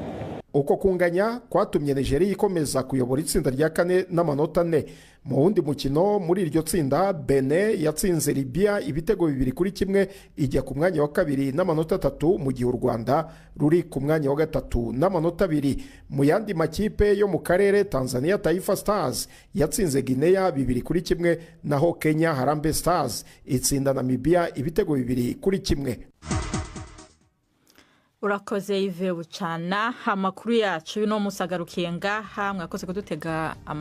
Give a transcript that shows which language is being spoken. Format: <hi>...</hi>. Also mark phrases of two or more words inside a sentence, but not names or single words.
<rw>Uko kunganya kwatumye Nigeria ikomeza kuyobora itsinda rya 4 n'amanota 4. Mu wundi mukino muri iryo tsinda Benin yatsinze Libya ibitego 2-1 ijya ku mwanya wa 2 n'amanota 3 mu gihe u Rwanda ruri ku mwanya wa 3 n'amanota 2. Mu yandi makipe yo mu karere Tanzania Taifa Stars yatsinze Guinea 2-1 naho Kenya Harambee Stars itsinda Namibia ibitego 2-1. Urakoze Yves Bucana. Amakuru yacu no musagarukiye ngaha, mwakoze kudutega amatwi.</rw>